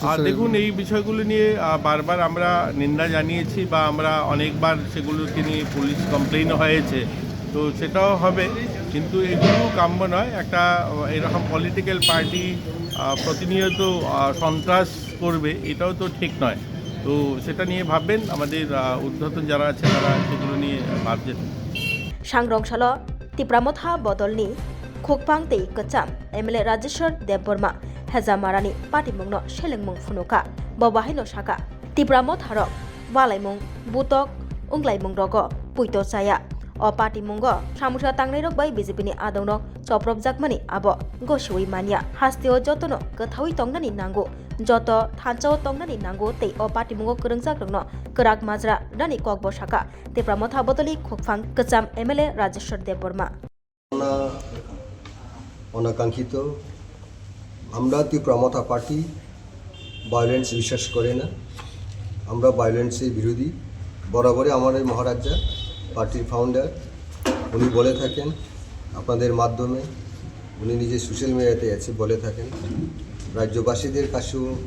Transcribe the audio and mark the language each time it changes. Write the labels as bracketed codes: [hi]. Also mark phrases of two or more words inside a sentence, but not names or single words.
[bn] দেখুন এই বিষয়গুলো নিয়ে বারবার আমরা নিন্দা জানিয়েছি বা আমরা অনেকবার সেগুলোকে নিয়ে [en] police complaint [bn] হয়েছে তো সেটাও হবে কিন্তু এগুলো কাম্য নয় একটা এরকম [en] political party [bn] প্রতিনিয়ত সন্ত্রাস করবে এটাও তো ঠিক নয় তো সেটা নিয়ে ভাববেন আমাদের উদ্ধতন যারা আছে তারা সেগুলো নিয়ে ভাবছেন [trp] Swrangchalo tipramotha bodolni khokpang tei kacham MLA Rajeshwar Debborma hejamarani party mungno selengmung phunuka bobahaino saka tipramotha rok walaimung butok unglaimung rogo puito chaya o party mungo samusha tangnai rok bai BJPni adong rok choprop jakmani abo gosui mania hasteo jotono kathawi tongnani nango joto thanchao tongnani nango tei o party mungo kurungjak rokno korak majra rani kokbo saka tipramotha bodoli khokphang kacham MLA Rajeshwar Debborma [bn] অনাকাঙ্ক্ষিত আমরা ত্রিপুরা পার্টি ভায়োলেন্স বিশ্বাস করে না আমরা ভায়োলেন্সের বিরোধী বরাবরই আমাদের মহারাজা [en] party founder [bn] উনি বলে থাকেন আপনাদের মাধ্যমে উনি নিজে [en] social media [bn] আছে বলে থাকেন রাজ্যবাসীদের কাছেও